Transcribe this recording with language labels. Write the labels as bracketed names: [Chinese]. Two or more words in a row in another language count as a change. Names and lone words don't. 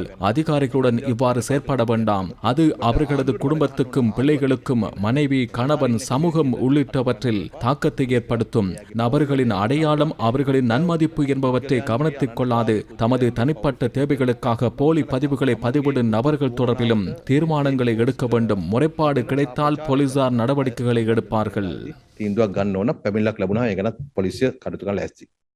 [Tamil] அதிகாரிகளுடன் இவ்வாறு செயற்பட வேண்டாம். அது அவர்களது குடும்பத்துக்கும் பிள்ளைகளுக்கும் மனைவி, கணவன், சமூகம் உள்ளிட்டவற்றில் தாக்கத்தை ஏற்படுத்தும். நபர்களின் அடையாளம், அவர்களின் நன்மதிப்பு என்பவற்றை கவனத்தில் கொள்ளாது தமது தனிப்பட்ட தேவைகளுக்காக போலி பதிவுகளை பதிவிடும் நபர்கள் தொடர்பிலும் தீர்மானங்களை எடுக்க வேண்டும். முறைப்பாடு கிடைத்தால் போலீசார் நடவடிக்கைகளை எடுப்பார்கள். [Sinhala] තීන්දුවක් ගන්න ඕන. පැමිණිල්ලක් ලැබුණා. ඒ ගැනත් පොලිසිය කටයුතු කරන්න ලෑස්ති.